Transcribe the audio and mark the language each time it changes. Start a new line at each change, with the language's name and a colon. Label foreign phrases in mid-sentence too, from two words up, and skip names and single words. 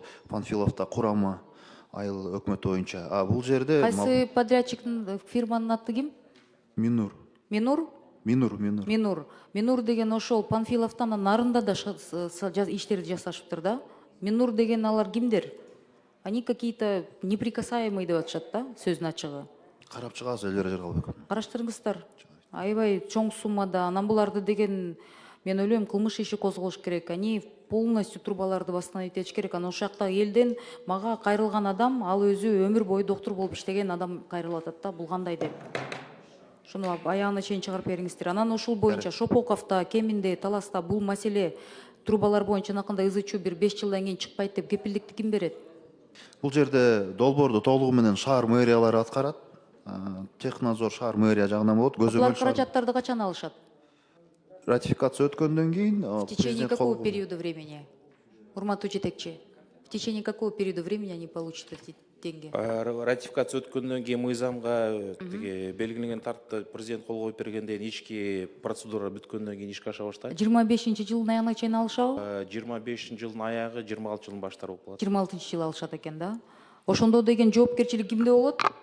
Kyrgyz: Панфиловдо курама айыл өкмөтү боюнча. А бул жерде Кайсы подрядчиктин фирманын аты ким? Минур. Минур? Минур деген ошол Панфиловдон нарында да иштерди жасашыптыр да. Минур деген алар кимдер?
Russian: Они какие-то неприкасаемые
Kyrgyz: деп атышат да, сөздүн ачыгы. Карап чыгабыз, Элвира Жакалбековна. Караштырыңыздар. Аябай чоң суммада. Анан буларды деген мен ойлойм кылмыш иши козголуш керек.
Russian: Они полностью
Kyrgyz: трубаларды восстановить этиш керек. Анан ошол жакта элден мага кайрылган адам, ал өзү өмүр бою доктур болуп иштеген адам кайрылып атат да. Бул кандай деп? Шуну аягына чейин чыгарып бериңиздер. Анан ушул боюнча Шопоковто, Кеминде, Таласта бул маселе трубалар боюнча анакындай ызы-чуу бир 5 жылдан кийин чыкпайт деп кепилдикти ким берет? Бул жерде долбоорду толугу менен шаар мэриялары аткарат. Технадзор шаар мэрия жагынан болот. Булар каражаттарды качан алышат? Ратификация өткөндөн кийин
Russian: В течение какого периода времени?
Kyrgyz: Урматтуу жетекчи,
Russian: в течение какого периода времени они получат эти деньги?
Kyrgyz: Ратификация өткөндөн кийин мыйзамга белгиленген тартипте президент кол коюп бергенден ички процедура бүткөндөн кийин ишке аша баштайт. 25-жылдын аягына чейин алышабы? 25-жылдын аягы, 26-жылдын баштары болуп калат. 26-жылы алышат экен да. Ошондо деген жоопкерчилик кимде болот?